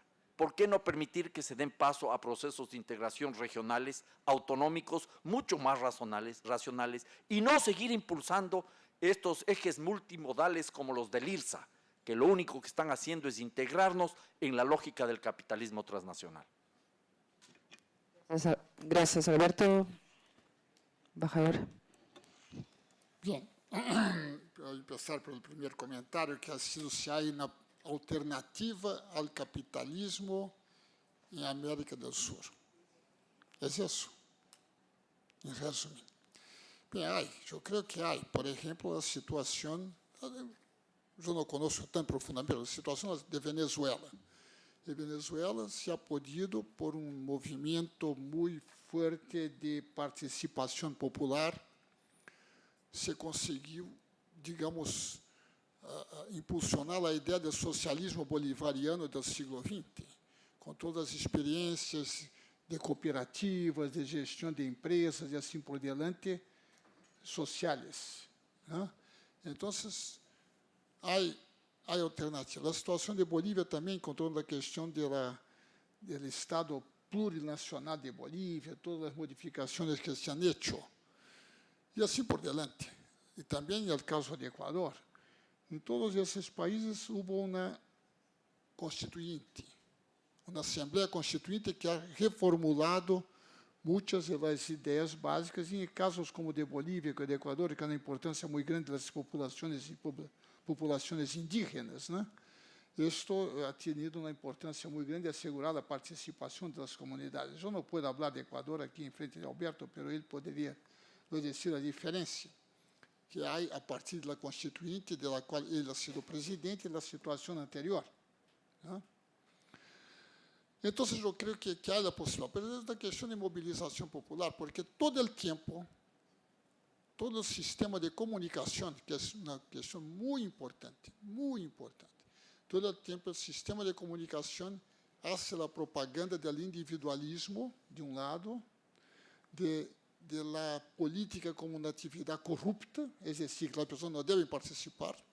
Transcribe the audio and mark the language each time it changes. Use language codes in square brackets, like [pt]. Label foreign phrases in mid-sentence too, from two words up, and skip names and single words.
[es] ¿Por qué no permitir que se den paso a procesos de integración regionales, autonómicos, mucho más racionales, y no seguir impulsando estos ejes multimodales como los del IRSA, que lo único que están haciendo es integrarnos en la lógica del capitalismo transnacional? Gracias, Alberto. Embajador. [pt] Bien, para empezar pelo primeiro comentário, que [es] ha sido [pt] se há uma alternativa ao capitalismo em América do Sul. É isso, em resumo. Bem, eu creio que há, por exemplo, a situação, eu não conheço tão profundamente, a situação de Venezuela. [es] De Venezuela se ha podido, [pt] por movimento muito forte de participação popular, se conseguiu, digamos, impulsionar a ideia do socialismo bolivariano do século XX, com todas as experiências de cooperativas, de gestão de empresas e assim por diante, sociais. Né? Então, há alternativa. A situação de Bolívia também, com toda a questão do Estado plurinacional de Bolívia, todas as modificações que [es] se han hecho, [pt] e assim por diante. E também no caso de Equador. Em todos esses países houve uma constituinte, uma Assembleia Constituinte que ha reformulado muitas das ideias básicas, e em casos como o de Bolívia e o de Equador, que há uma importância muito grande das populações indígenas, né? Isto [es] ha tenido [pt] uma importância muito grande de assegurar a participação das comunidades. Eu não posso falar de Equador aqui em frente de Alberto, mas ele poderia decir a diferença que há a partir da Constituinte, da qual ele [es] ha sido [pt] presidente, da situação anterior. Né? Então, eu creio que há a possibilidade, mas é da questão de mobilização popular, porque todo o tempo, todo o sistema de comunicação, que é uma questão muito importante, todo o tempo o sistema de comunicação faz a propaganda do individualismo, de lado, [es] de la [pt] política como uma atividade corrupta, é decir, que as pessoas não devem participar